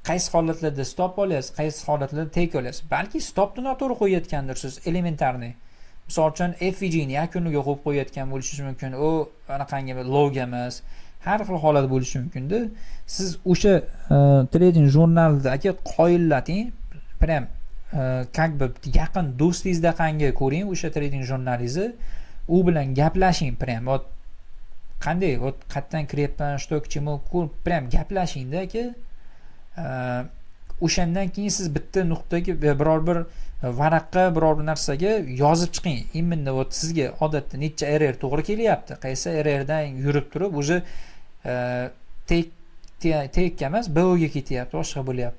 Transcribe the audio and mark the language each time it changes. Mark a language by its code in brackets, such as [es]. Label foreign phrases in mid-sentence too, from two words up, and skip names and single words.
[uz] qaysi holatlarda stop olyapsiz, qaysi holatlarda take olyapsiz. Balki stopni noto'g'ri qo'yayotgandirsiz, elementarniy. Misol uchun FVG ni yakuniga qo'yib qo'yayotgan bo'lishingiz mumkin. U anaqangi lowga emas. Har xil holat bo'lishi mumkin-da. Siz o'sha trading jurnalidagi qoillating, [ru] prям как бы [uz] yaqin do'stingizda qangi ko'ring o'sha trading jurnalingizni, u bilan gaplashing, [ru] prям вот [uz] qanday вот qayerdan kiryapman, [ru] что к чему, [uz] prям gaplashingda aka. O'shandan keyin siz bitta nuqtaga biror bir varaqqa biror bir narsaga yozib chiqing. Imminda вот sizga odatda necha error to'g'ri kelyapti, qaysi errordan yurib turib o'zi take emas, BO'ga ketyapti, boshqa bo'lyapti.